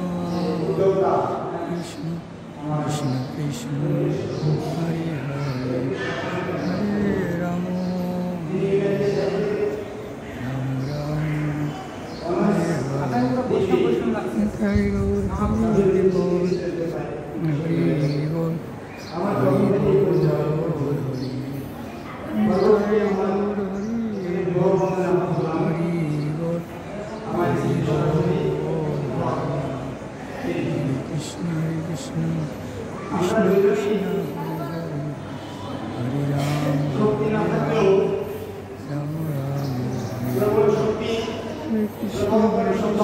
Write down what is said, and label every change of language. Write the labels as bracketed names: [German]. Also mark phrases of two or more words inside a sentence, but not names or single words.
[Sanskrit] কৃষ্ণ কৃষ্ণ কৃষ্ণ হরে হরে হরে রাম রাম রাম হরে হরে হরে [Bangla] গৌর হরি বল হরি বল হরি বল [Sanskrit] कृष्ण कृष्ण कृष्ण कृष्ण हरे राम राम राम हरे कृष्ण हरे